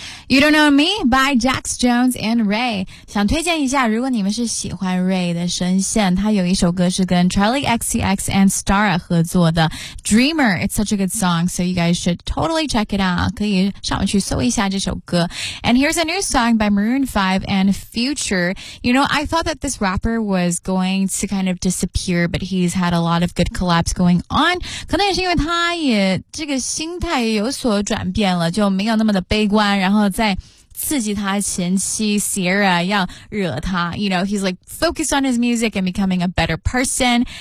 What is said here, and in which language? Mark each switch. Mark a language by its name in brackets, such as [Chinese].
[Chinese] You Don't Know Me by Jax Jones and Ray. 想推荐一下，如果你们是喜欢 Ray 的声线，他有一首歌是跟 Charlie XCX and Stara 合作的 Dreamer. [English] It's such a good song, so you guys should totally check it out. [Chinese] 可以上网去搜一下这首歌。 [English] And here's a new song by Maroon 5 and Future. You know, I thought that this rapper was going to kind of disappear, but he's had a lot of good collabs going on. [Chinese] 可能也是因为他也这个心态也有所转变了，就没有那么的悲观，然后在刺激他前妻 Sierra 要惹他 [English] You know, he's like focused on his music and becoming a better person.